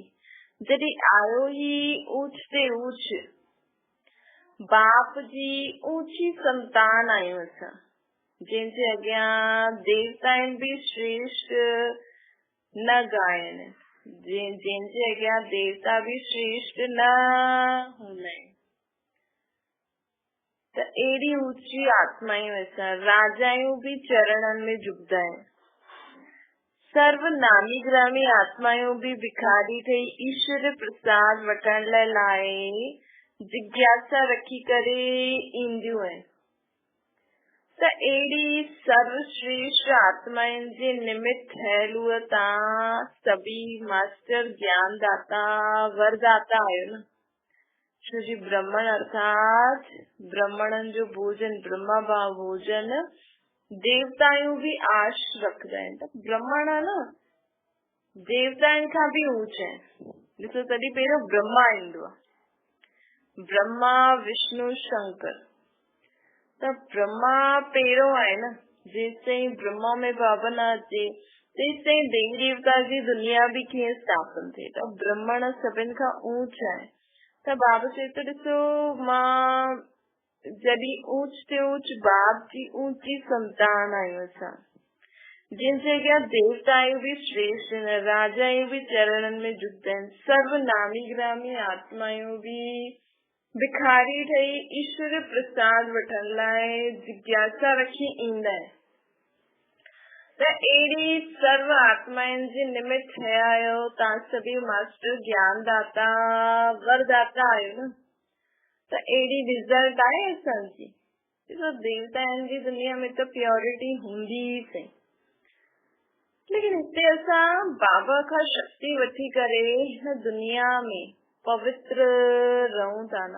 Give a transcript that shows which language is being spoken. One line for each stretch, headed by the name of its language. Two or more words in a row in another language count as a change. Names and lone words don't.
Sindhi: जॾहिं आयो ही ऊच ते ऊच, बाप जी ऊची संतान आहियूं असां, जंहिंजे अॻियां देवताउनि भी श्रेष्ठ न ॻाइनि, जंहिंजे अॻियां देवता भी श्रेष्ठ न हूंदा आहिनि। त अहिड़ी ऊची आत्मायूं असां। राजायूं भी चरणनि में झुकदा आहिनि। सर्व नामी ग्रामी आत्मायूं भी भिखारी ठही ईश्वर प्रसाद वठण लाइ जिज्ञासा रखी करे ईंदियूं आहिनि। त अहिड़ी सर्वश्रेष्ठ आत्माउनि जे निमित्त ठहियल उहे तव्हां सभी मास्टर ज्ञानदाता वरदाता आहियो न। छो जी ब्राह्मण अर्थात ब्राह्मणनि जो भोजन, ब्रह्मा भाव भोजन देवतायूं भी आश रखदा आहिनि। त ब्राह्मण न देवताउनि खां भी ऊच आहिनि। ॾिसो तॾहिं पहिरियों ब्रह्मा ईंदो आहे। ब्रह्मा विष्णु शंकर। त ब्रह्मा पहिरियों आहे न। जेसिताईं ब्रह्मा में बाबा न अचे तेसिताईं देवी देवता जी दुनिया भी कीअं स्थापन थिए। त ब्राह्मण सभिनि खां ऊच आहे। त बाबा चए थो ॾिसो मां जॾहिं ऊच ते ऊच बाप जी ऊची संतान आहियूं असां, जंहिंजे अॻियां देवतायूं भी श्रेष्ठ आहिनि, राजायूं भी चरणनि में झुकदा आहिनि, सर्व नामी ग्रामी आत्मायूं भी भिखारी ठही ईश्वर प्रसाद वठण लाइ जिज्ञासा रखी ईंदा आहिनि। त अहिड़ी सर्व आत्माउनि जे निमित्त ठहिया आहियो। तव्हां सभी मास्टर ज्ञानदाता वरदाता आहियो न। त अहिड़ी रिज़ल्ट आहे असांजी। ॾिसो देवताउनि जी दुनिया में त प्योरिटी हूंदी ई सही, लेकिन हिते असां बाबा खां शक्ति वठी करे हिन दुनिया में पवित्र रहूं था न।